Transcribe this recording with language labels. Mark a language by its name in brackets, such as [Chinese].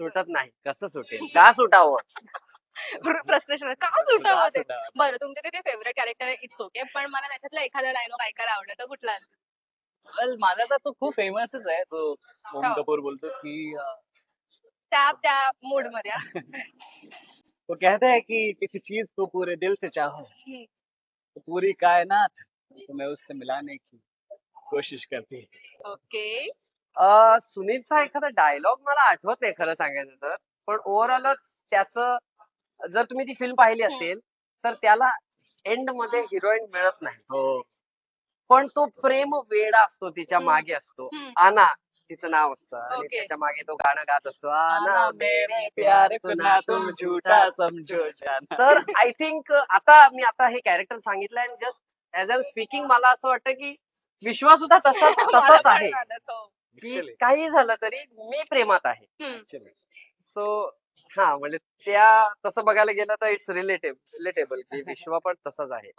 [Marathi] सुटत नाही. कसं सुटेल, का सुटावं? फ्रस्ट्रेशन का सुटावं ते? सुटावं. बरं, तुमचे ते फेवरेट कॅरेक्टर आहे, [English] it's okay, [Marathi] पण मला त्याच्यातला एखादा डायलॉग ऐकायला आवडेल, तर कुठला? [English] Well, माझा तर तो खूप फेमसच आहे, जो ओम [Marathi] हो. कपूर बोलतो की त्या मूड मध्ये [Hindi] वो कहते हैं कि किसी चीज को पूरे दिल से चाहो तो पूरी कायनात तुम्हें उससे मिलाने की कोशिश करती है. [English] Okay. [Marathi] सुनीलचा एखादा डायलॉग मला आठवत नाही खरं सांगायचं तर, पण ओव्हरऑलच त्याचं जर तुम्ही ती फिल्म पाहिली असेल तर त्याला एंड मध्ये हिरोईन मिळत नाही, हो. पण तो प्रेम वेडा असतो, तिच्या मागे असतो. आना तिचं नाव असतं आणि [English] Okay. [Marathi] त्याच्या मागे तो गाणं गात असतो, आना [Hindi] आना मेरे प्यार को ना तुम झूठा समझो जाना. [Marathi] तर [English] I think [Marathi] आता हे कॅरेक्टर सांगितलं आणि [English] just as am speaking [Marathi] मला असं वाटतं की विश्वास सुद्धा तसाच आहे की [English] Actually. [Marathi] काही झालं तरी मी प्रेमात आहे. [English] Actually. [Marathi] सो हा म्हणजे त्या तसं बघायला गेलं तर [English] it's relatable [Marathi] की विश्व पण तसाच आहे.